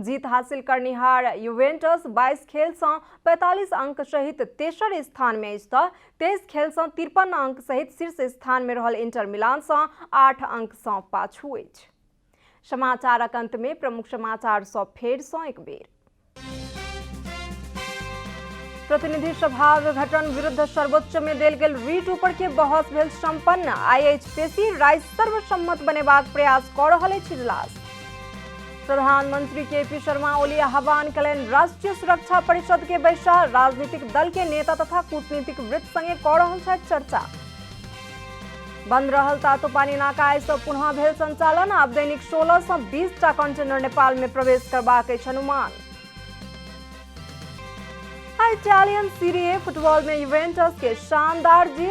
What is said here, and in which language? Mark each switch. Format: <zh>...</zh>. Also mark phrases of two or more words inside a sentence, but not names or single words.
<mai>जीत हासिल करनिहार यूवेंटस 22 खेल सँ 45 अंक सहित तेसर स्थान में अछि तऽ 23 खेल सँ 53 अंक सहित शीर्ष स्थान में रहल इंटर मिलान सँ 8 अंक सँ पाछू अछि। समाचारक अंत में प्रमुख समाचार सब फेर सँ एक बेर। प्रतिनिधि सभा विघटन विरुद्ध सर्वोच्च में देल गेल रीट ऊपर के बहस भेल संपन्न। आईएचपीसी राय सर्वसम्मत बनेबाक प्रयास कऽ रहल अछि इजलास। प्रधानमंत्री केपी शर्मा ओली आह्वान कयलनि राष्ट्रीय सुरक्षा परिषद के बैसा। राजनीतिक दल के नेता तथा कूटनीतिक वृत्त संगे कऽ रहल छथि चर्चा। बंद रहल तातोपानी नाका आइ सँ पुनः भेल संचालन। आब दैनिक 16 सँ 20 टा कंटेनर नेपाल में प्रवेश करबाक अछि अनुमान। इटालियन सीरी ए फुटबॉल में यूवेंटस के शानदार जीत।</mai>